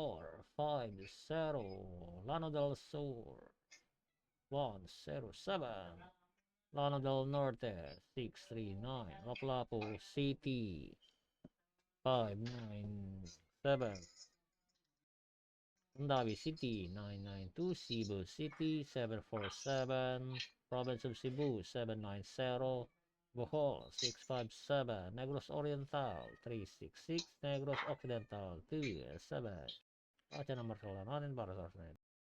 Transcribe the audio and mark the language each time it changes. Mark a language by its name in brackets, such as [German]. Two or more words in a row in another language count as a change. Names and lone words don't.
[Filipino] 450, Llano del Sur 107, Llano del Norte 639, Lapu-Lapu City 597, Mandawi City 992, Cebu City 747, Province of Cebu 790, Bohol 657, Negros Oriental 366, Negros Occidental 27. At yan ang markala natin para sa